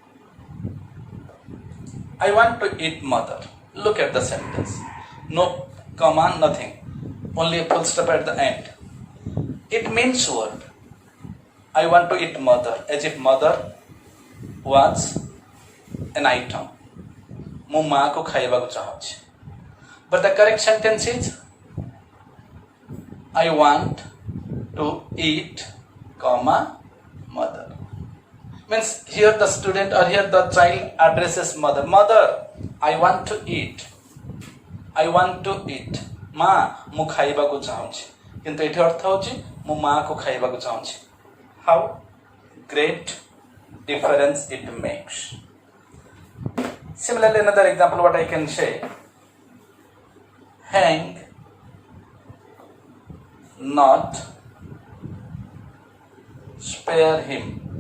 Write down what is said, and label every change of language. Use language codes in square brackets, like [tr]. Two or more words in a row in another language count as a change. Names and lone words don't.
[en] I want to eat mother. Look at the sentence. No comma, nothing. Only a full stop at the end. It means what? I want to eat mother, as if mother was an item. [or] ମୁଁ ମାଆ କୁ ଖାଇବାକୁ ଚାହୁଁଛି. [en] But the correct sentence is I want to eat, comma, mother. Means here the student or here the child addresses mother. Mother, I want to eat. I want to eat. [or] ମା, ମୁଁ ଖାଇବାକୁ ଚାହୁଁଛି। କିନ୍ତୁ ଏଠି ଅର୍ଥ ହେଉଛି ମୁଁ ମାଆ କୁ ଖାଇବାକୁ ଚାହୁଁଛି. [en] How great difference it makes. Similarly, another example what I can say. Hang not, spare him.